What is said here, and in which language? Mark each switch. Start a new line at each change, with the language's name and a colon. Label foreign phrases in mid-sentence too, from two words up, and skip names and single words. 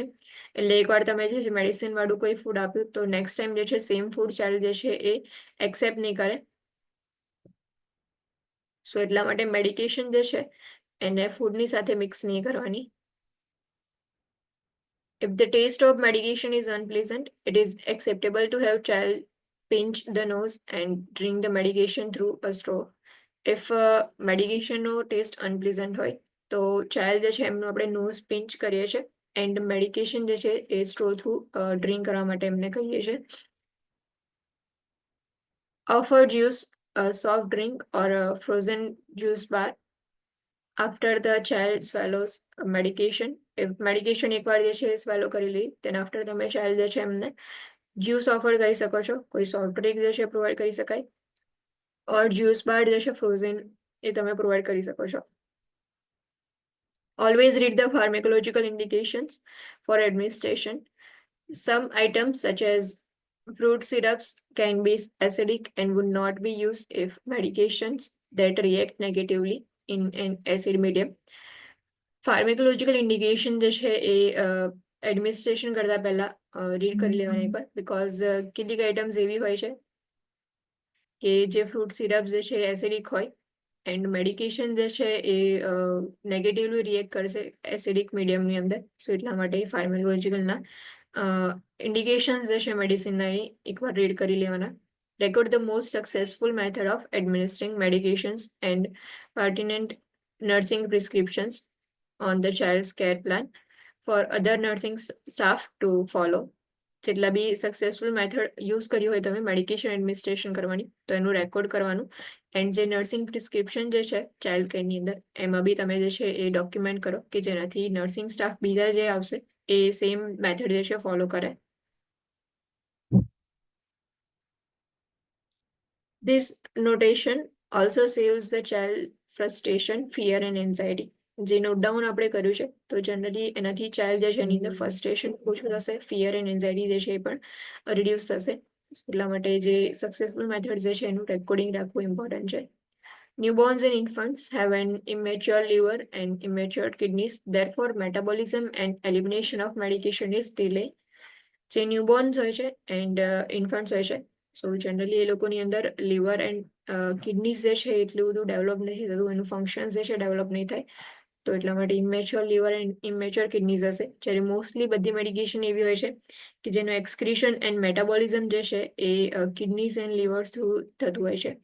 Gujarati: એટલે એકવાર તમે જે છે મેડિસિન વાળું કોઈ ફૂડ આપ્યું તો
English: next time
Gujarati: જે છે
English: same food child
Gujarati: જે છે એ એક્સેપ્ટ નહીં કરે. સો એટલા માટે મેડિકેશન જે છે એને ફૂડની સાથે મિક્સ નહીં કરવાની.
English: If the taste of medication is unpleasant, it is acceptable to have child pinch the nose and drink the medication through a straw. If medication
Gujarati: નો ટેસ્ટ અનપ્લીઝન્ટ હોય તો ચાઇલ્ડ જે છે એમનું આપણે
English: nose pinch
Gujarati: કરીએ છીએ
English: and medication
Gujarati: જે છે એ
English: straw through drink
Gujarati: કરવા માટે એમને કહીએ છીએ.
English: Offer juice, soft drink or a frozen juice bar after the child swallows medication. If medication
Gujarati: એકવાર જે છે એ સ્વેલો કરી લે
English: then after
Gujarati: તમે ચાઇલ્ડ જે છે એમને
English: juice offer
Gujarati: કરી શકો છો, કોઈ
English: soft drink
Gujarati: જે છે પ્રોવાઈડ કરી શકાય
English: or juice bar
Gujarati: જે છે ફ્રોઝન એ તમે પ્રોવાઈડ કરી શકો છો.
English: Always read the pharmacological indications for administration. Some items such as fruit syrups can be acidic and would not be used if medications that react negatively in an acid medium. pharmacological indication
Gujarati: જે છે એ એડમિનિસ્ટ્રેશન કરતા પહેલા રીડ કરી લેવાના એકવાર, બિકોઝ કેટલીક આઇટમ્સ એવી હોય છે કે જે
English: fruit syrup
Gujarati: જે છે એસિડિક હોય
English: and medication
Gujarati: જે છે એ
English: negatively react
Gujarati: કરશે એસિડિક મીડિયમની અંદર. સો એટલા માટે ફાર્માકોલોજીકલના ઇન્ડિકેશન્સ જે છે મેડિસિનના એ એકવાર રીડ કરી લેવાના.
English: Record the most successful method of administering medications and pertinent nursing prescriptions on the child's care plan for other nursing staff to follow.
Gujarati: જેટલા બી
English: successful method use
Gujarati: કર્યું હોય તમે
English: medication administration
Gujarati: કરવાની, તો એનું રેકોર્ડ કરવાનું. એન્ડ જે
English: nursing prescription
Gujarati: જે છે ચાઇલ્ડ કેરની અંદર, એમાં બી તમે જે છે એ ડોક્યુમેન્ટ કરો કે જેનાથી
English: nursing staff
Gujarati: બીજા જે આવશે એ
English: same method
Gujarati: જે છે ફોલો કરે.
English: This notation also saves the child frustration, fear and anxiety.
Gujarati: જે
English: note down
Gujarati: આપણે કર્યું છે તો જનરલી એનાથી ચાઇલ્ડ જે છે એની અંદર ફ્રસ્ટ્રેશન ઓછું થશે,
English: fear and anxiety
Gujarati: જે છે એ પણ રિડ્યુસ થશે. એટલા માટે જે
English: successful method
Gujarati: જે છે એનું રેકોર્ડિંગ રાખવું ઇમ્પોર્ટન્ટ છે.
English: Newborns and infants have an immature liver and immature kidneys. Therefore, metabolism and elimination of medication is delayed.
Gujarati: જે ન્યૂબોર્ન્સ હોય છે એન્ડ ઇન્ફન્ટ્સ હોય છે, સો જનરલી એ લોકોની અંદર
English: liver and kidneys
Gujarati: જે છે એટલું બધું ડેવલપ નથી થતું, એનું ફંક્શન જે છે ડેવલપ નહીં થાય. તો એટલા માટે
English: immature liver and immature kidneys
Gujarati: હશે. જ્યારે મોસ્ટલી બધી મેડિકેશન એવી હોય છે કે જેનું
English: excretion and metabolism
Gujarati: જે છે એ
English: kidneys and livers through
Gujarati: થતું હોય છે.